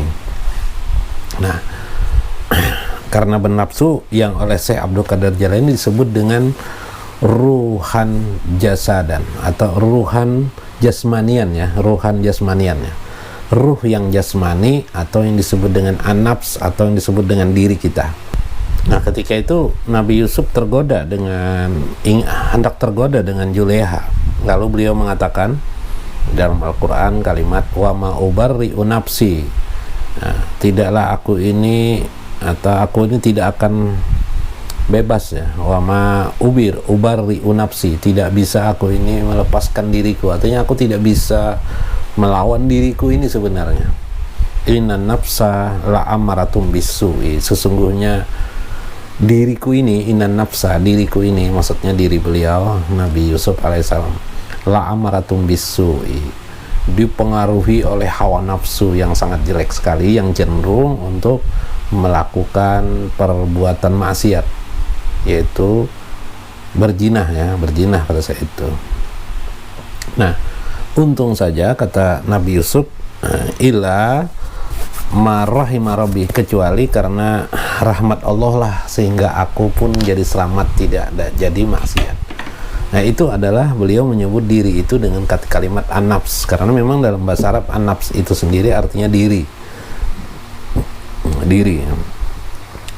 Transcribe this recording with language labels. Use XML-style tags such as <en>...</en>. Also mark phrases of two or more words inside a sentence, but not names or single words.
<id>Nah, karena bernafsu yang oleh Syekh Abdul Qadir Jailani disebut dengan</id> <ar>ruhan jasadan</ar> <id>atau</id> <ar>ruhan jasmanian</ar> <id>ya,</id> <ar>ruhan jasmanian</ar> <id>ya. Ruh yang jasmani atau yang disebut dengan an-nafs atau yang disebut dengan diri kita. Nah, ketika itu Nabi Yusuf hendak tergoda dengan Juleha. Lalu beliau mengatakan dalam Al-Quran kalimat</id> <ar>wa ma ubarri'u nafsi.</ar> <id>Nah, tidaklah aku ini tidak akan bebas ya,</id> <ar>wa ma ubarri'u nafsi,</ar> <id>tidak bisa aku ini melepaskan diriku, artinya aku tidak bisa melawan diriku ini sebenarnya.</id> <ar>Inna nafsa la amaratum bisu'i,</ar> <id>sesungguhnya diriku ini, diriku ini maksudnya diri beliau Nabi Yusuf alaihissalam,</id> <ar>la amaratum bisu'i,</ar> <id>dipengaruhi oleh hawa nafsu yang sangat jelek sekali, yang cenderung untuk melakukan perbuatan maksiat, yaitu berzinah pada saat itu. Nah, untung saja kata Nabi Yusuf,</id> <ar>illa ma rahima rabbi,</ar> <id>kecuali karena rahmat Allah lah sehingga aku pun jadi selamat, tidak jadi maksiat. Nah, itu adalah beliau menyebut diri itu dengan kalimat an-nafs, karena memang dalam bahasa Arab an-nafs itu sendiri artinya diri.</id>